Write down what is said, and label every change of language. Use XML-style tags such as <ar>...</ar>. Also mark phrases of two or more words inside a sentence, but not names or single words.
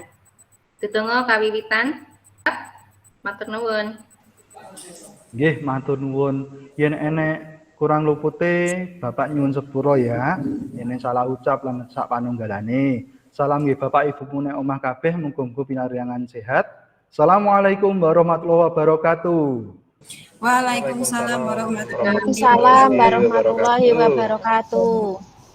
<jv>Dedonga kawiwitan. Matur nuwun. nggih matur nuwun. Yen enek kurang lupute Bapak nyuwun sepuro ya. Yen salah ucap lan sak panunggalane. Salam nggih Bapak Ibu nek omah kabeh muga-muga pinariangan sehat.</jv> <ar>السلام عليكم ورحمة الله وبركاته. وعليكم السلام ورحمة الله وعليكم السلام ورحمة الله وبركاته.</ar>